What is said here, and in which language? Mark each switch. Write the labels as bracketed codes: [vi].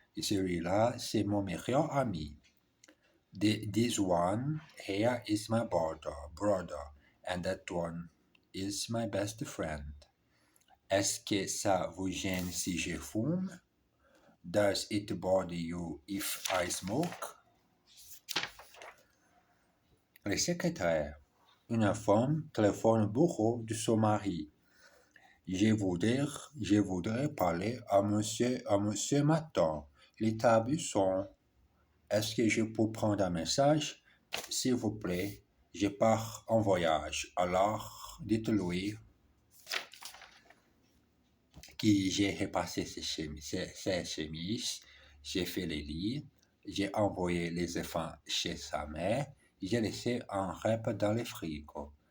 [fr] Et celui-là, c'est mon meilleur ami. [en] This one here is my brother. And that one is my best friend. [fr] Est-ce que ça vous gêne si je fume? [en] Does it bother you if I smoke? [fr] Le secrétaire. Une femme téléphone au bureau de son mari. Je voudrais parler à monsieur Maton. Les tables sont. Est-ce que je peux prendre un message? S'il vous plaît, je pars en voyage. Alors, dites-lui que j'ai repassé ses chemises, j'ai fait les lits, j'ai envoyé les enfants chez sa mère, j'ai laissé un repas dans le frigo.